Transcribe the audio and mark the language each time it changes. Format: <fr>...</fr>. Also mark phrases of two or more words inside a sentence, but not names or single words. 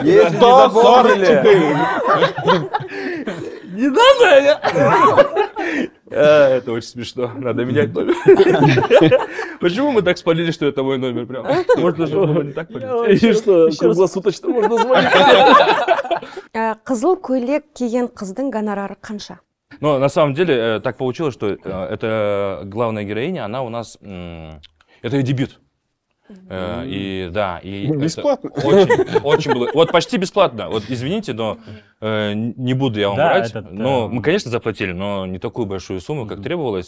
<ru>Если не запомнили. Не надо! Это очень смешно. Надо менять номер. Почему мы так спалили, что это мой номер? Прям? Можно же было не так полить. И что, круглосуточно можно звонить?</ru> <kk>Қызыл көйлек киген қыздың гонорары қанша?</kk> <ru>Но на самом деле так получилось, что эта главная героиня, она у нас... Это ее дебют. И да, и Бесплатно? Очень было. Вот почти бесплатно. Вот извините, но не буду я вам брать. Но мы, конечно, заплатили, но не такую большую сумму, как требовалось.</ru>